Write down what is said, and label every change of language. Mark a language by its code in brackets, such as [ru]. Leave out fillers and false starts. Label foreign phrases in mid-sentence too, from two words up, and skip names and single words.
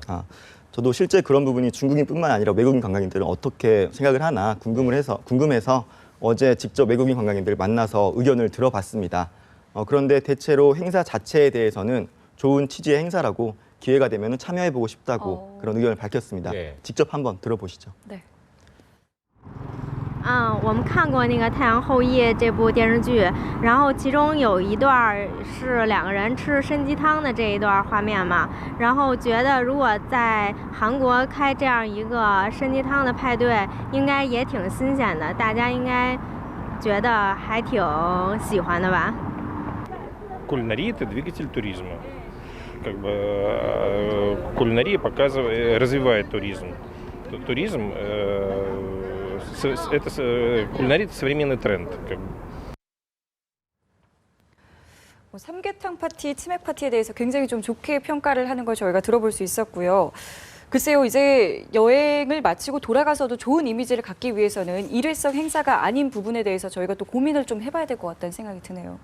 [ko] 저도 실제 그런 부분이 중국인뿐만 아니라 외국인 관광객들은 어떻게 생각을 하나 궁금해서 어제 직접 외국인 관광객들을 만나서 의견을 들어봤습니다. 그런데 대체로 행사 자체에 대해서는 좋은 취지의 행사라고, 기회가 되면 참여해보고 싶다고 그런 의견을 밝혔습니다. 네. 직접 한번 들어보시죠. 네. [zh] 我们看过那个《太阳后裔》这部电视剧，然后其中有一段是2个人吃参鸡汤的这一段画面嘛，然后觉得如果在韩国开这样一个参鸡汤的派对，应该也挺新鲜的，大家应该觉得还挺喜欢的吧。 [ru] Кулинария – это двигатель туризма. как бы кулинария показывает, развивает туризм. Туризм это кулинария это современный тренд. Как бы. [ko] 삼계탕 파티, 치맥 파티에 대해서 굉장히 좀 좋게 평가를 하는 걸 저희가 들어볼 수 있었고요. 글쎄요, 이제 여행을 마치고 돌아가서도 좋은 이미지를 갖기 위해서는 일회성 행사가 아닌 부분에 대해서 저희가 또 고민을 좀 해봐야 될 것 같다는 생각이 드네요.